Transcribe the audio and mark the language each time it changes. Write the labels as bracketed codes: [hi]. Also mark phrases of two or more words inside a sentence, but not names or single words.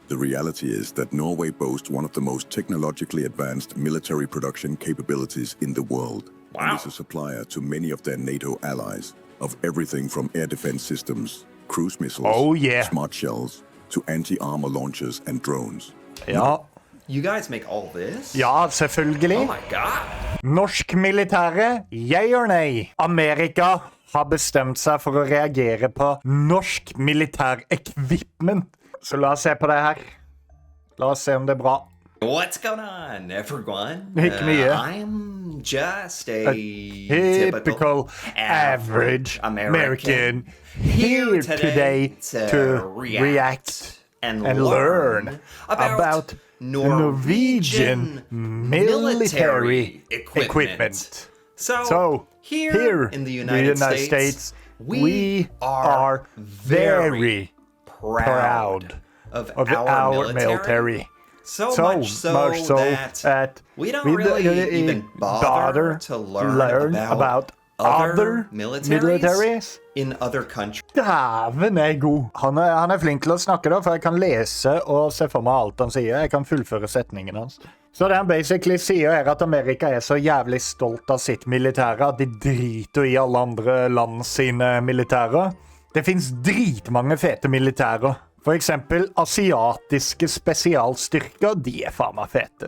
[en] The reality is that Norway boasts one of the most technologically advanced military production capabilities in the world. Wow. And is a supplier to many of their NATO allies of everything from air defense systems, cruise missiles, smart shells, to anti-armor launchers and drones. [no] Ja. [en] You guys make all this? [no] Ja, selvfølgelig. [en] Oh my god. [no] Norsk militære, [en] yay or nay? [no] Amerika har bestemt seg for å reagere på norsk militær equipment. Så la oss se på det her. La oss se om det er bra. [en] What's going on, everyone? [no] Ikke mye. [en] I'm just a typical average American here today to react and learn about Norwegian military equipment. So, here in the United States, we are very proud of our military. So much so that we don't really even bother to learn about other militaries in other countries. [no] Dæven er god. Han er flink til å snakke da, for jeg kan lese og se for meg alt han sier. Jeg kan fullføre setningen hans. Så det han basically sier er at Amerika er så jævlig stolt av sitt militære at de driter i alle andre land sine militære. Det finnes dritmange fete militære. For eksempel asiatiske spesialstyrker, de er faen meg fete.